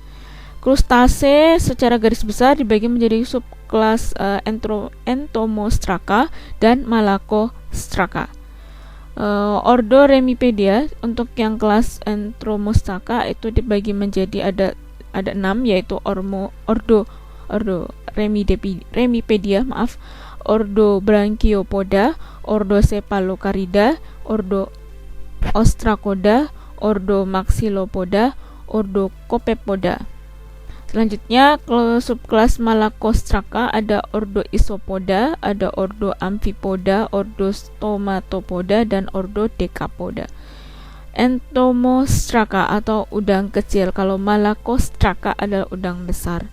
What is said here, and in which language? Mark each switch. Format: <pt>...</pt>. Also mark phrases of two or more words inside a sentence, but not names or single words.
<id>Krustase secara garis besar dibagi menjadi subkelas Entomostraka dan Malacostraka. Ordo Remipedia untuk yang kelas Entomostraka itu dibagi menjadi ada 6, yaitu Ordo Remipedia, Ordo Branchiopoda, Ordo Cephalocarida, Ordo Ostracoda, Ordo Maxillopoda, Ordo Copepoda. Selanjutnya subkelas Malacostraka ada Ordo Isopoda, ada Ordo Amphipoda, Ordo Stomatopoda, dan Ordo Decapoda. Entomostraka atau udang kecil, kalau Malacostraka adalah udang besar.</id>